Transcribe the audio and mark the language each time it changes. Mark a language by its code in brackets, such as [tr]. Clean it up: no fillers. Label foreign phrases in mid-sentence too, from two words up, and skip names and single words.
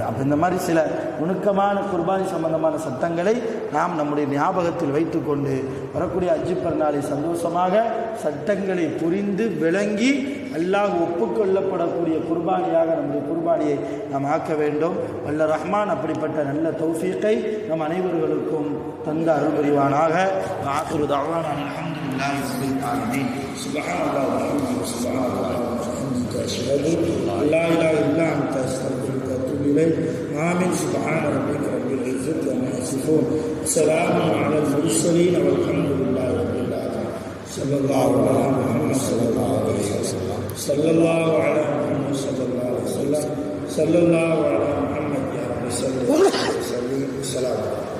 [ta] அப்போ இந்த மாதிரி சில நுணுக்கமான குர்பானி சம்பந்தமான சட்டங்களை நாம் நம்முடைய ஞாபகத்தில் வைத்துக்கொண்டு வரக்கூடிய ஹஜ் பெருநாளை சந்தோஷமாக சட்டங்களை புரிந்து விளங்கி அல்லாஹ் ஒப்புக்கொள்ளப்படக்கூடிய குர்பானியாக நம்முடைய குர்பானியை நாம் ஆக்க வேண்டும். வல்ல ரஹ்மான் அப்படிப்பட்ட நல்ல தௌஃபீக்கை நம் அனைவர்களுக்கும் தந்த அருள் புரிவானாக. [ar] وآخر دعوانا الحمد لله رب العالمين. سبحان الله وبحمده سبحان الله وبحمده. أشهد أن لا إله إلا أنت أستغفرك وأتوب إليك آمين سبحان ربك رب العزة عما يصفون سلام على المرسلين والحمد لله رب العالمين صلى الله على محمد صلى الله عليه وسلم صلى الله على محمد صلى الله عليه وسلم صلى الله على محمد يا رب صل وسلم السلام عليكم.